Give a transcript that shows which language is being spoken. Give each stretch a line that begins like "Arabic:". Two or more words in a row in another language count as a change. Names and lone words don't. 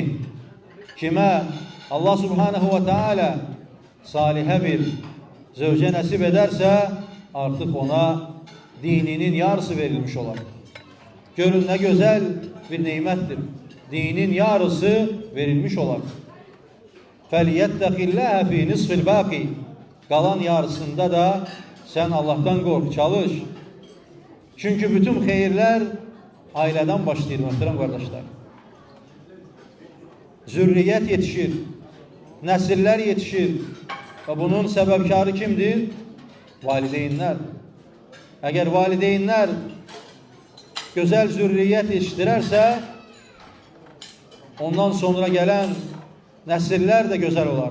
Turkish: Kime
Arabic: الله سبحانه وتعالى
Turkish: salihe bir zevce nasip ederse artık ona dininin yarısı verilmiş olar. Görün ne güzel bir nimettir. Dinin yarısı verilmiş olar.
Arabic: فَلْيَتَّقِ اللّٰهَ ف۪ي نِصْفِ الْبَاقِ.
Turkish: Kalan yarısında da sen Allah'tan kork, çalış. Çünkü bütün hayırlar aileden başlıyor muhterem kardeşler.
Azerbaijani: zürriyyət yetişir, nəsillər yetişir və bunun səbəbkarı kimdir? Valideynlər. Əgər valideynlər gözəl zürriyyət yetişdirərsə, ondan sonra gələn nəsillər də gözəl olar.